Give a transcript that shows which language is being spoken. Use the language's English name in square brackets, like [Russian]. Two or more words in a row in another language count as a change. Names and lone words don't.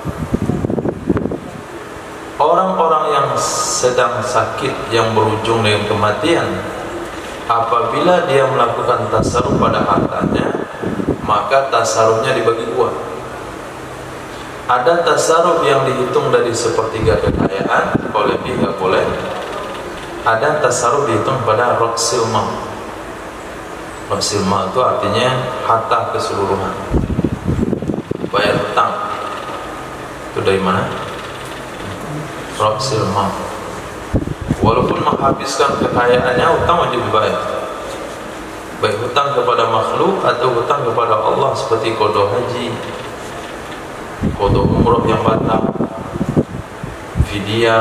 [Indonesian] Orang-orang yang sedang sakit yang berujung dengan kematian, apabila dia melakukan tasarruf pada hartanya, maka tasarrufnya dibagi 2. Ada tasarruf yang dihitung dari 1/3 kekayaan, kalau lebih nggak boleh. Ada tasarruf dihitung pada [Arabic] رأس المال. رأس المال [Indonesian] itu artinya harta keseluruhan. Bayar hutang. Itu dari mana? [Arabic] رأس المال. [Indonesian] Walaupun menghabiskan kekayaannya, hutang wajib dibayar. Baik hutang kepada makhluk atau hutang kepada Allah, seperti qada haji, qada umrah yang batal, fidyah.